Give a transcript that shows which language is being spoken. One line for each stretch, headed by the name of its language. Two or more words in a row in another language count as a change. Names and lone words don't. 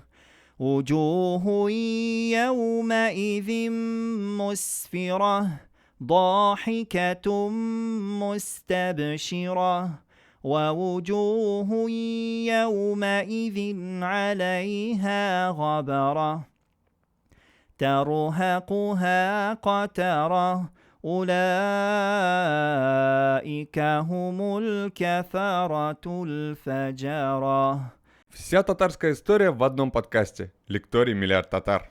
Arabic: وجوه يومئذ مسفرة ضاحكة مستبشرة ووجوه يومئذ عليها غبرة ترهقها قترة أولئك هم الكفرة الفجرة.
Russian: Вся татарская история в одном подкасте. Лекторий «Миллиард татар».